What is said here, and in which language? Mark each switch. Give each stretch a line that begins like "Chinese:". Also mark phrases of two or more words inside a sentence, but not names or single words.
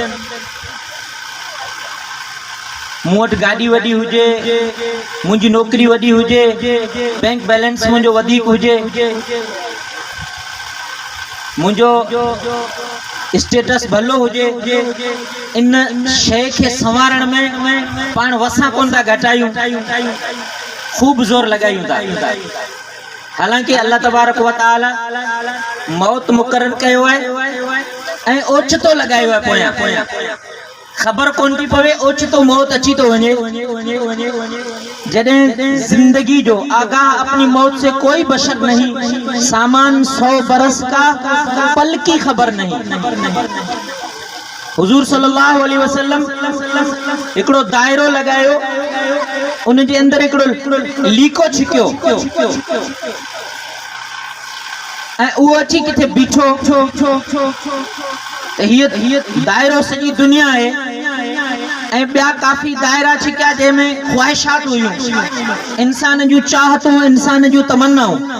Sindhi: मूं वटि गाॾी वॾी हुजे, मुंहिंजी नौकिरी वॾी हुजे, बैंक बैलेंस मुंहिंजो वधीक हुजे, मुंहिंजो स्टेटस भलो हुजे, इन शइ खे संवारण में पाण वसां कोन था घटायूं, ख़ूब ज़ोर लॻायूं था। हालांकि
Arabic: الله تبارك و تعالى
Sindhi: मौत मुक़रर कयो आहे ऐं ओचितो लॻायो आहे। पोयां ख़बर कोन थी पवे, ओचितो मौत अची तो वञे। जॾहिं जिंदगी जो
Urdu: آگاہ اپنی موت سے کوئی بشک نہیں، سامان 100 برس کا پل کی خبر نہیں.
Sindhi: हुजूर
Arabic: صلى الله عليه وسلم
Sindhi: हिकिड़ो दायरो लगायो, उन जे अंदरि हिकिड़ो लीको छिकियो ऐं उहो अची किथे बीठो। हीअ दायरो सॼी दुनिया आहे ऐं ॿिया काफ़ी दायरा छिकिया जंहिंमें ख़्वाहिशात हुयूं, इंसान जूं चाहतूं, इंसान जूं तमन्नाऊं।